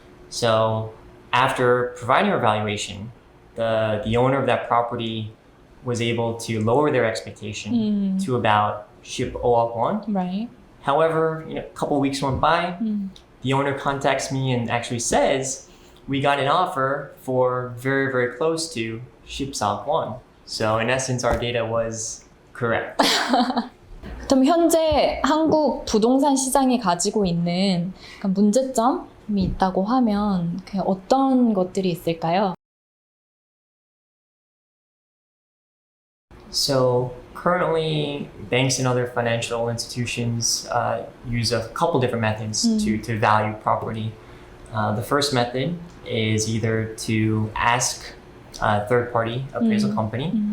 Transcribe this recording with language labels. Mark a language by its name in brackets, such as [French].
[English] So after providing our valuation, the owner of that property was able to lower their expectation to about 15억 won. Right. However, a couple of weeks went by, the owner contacts me and actually says, we got an offer for very, very close to 14억 won. So in essence, our data was correct. [Korean] 그럼 현재 한국 부동산 시장이 가지고 있는 문제점이 있다고 하면 어떤 것들이 있을까요? [English] So currently, banks and other financial institutions use a couple different methods to value property. The first method is either to ask a third-party appraisal company.